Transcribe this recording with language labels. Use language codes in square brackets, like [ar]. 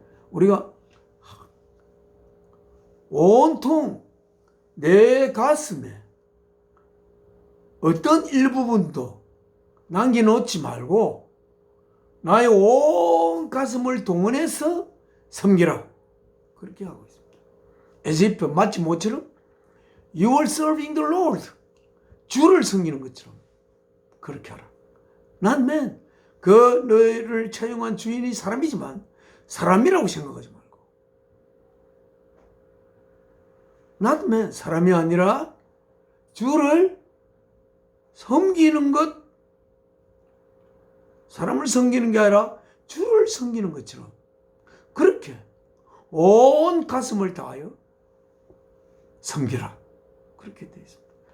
[ko] 우리가 온통 내 가슴에 어떤 일부분도 남겨놓지 말고 나의 온 가슴을 동원해서 섬기라. 그렇게 하고 있습니다. [en] As if [ko] 마치 뭐처럼 [en] You are serving the Lord. [ko] 주를 섬기는 것처럼 그렇게 하라. [en] Not man. [ko] 그 너를 채용한 주인이 사람이지만 사람이라고 생각하지 말고. [en] Not man. [ko] 사람이 아니라 주를 섬기는 것, 사람을 섬기는 게 아니라 주를 섬기는 것처럼 그렇게 온 가슴을 다하여 섬기라. 그렇게 되어 있습니다.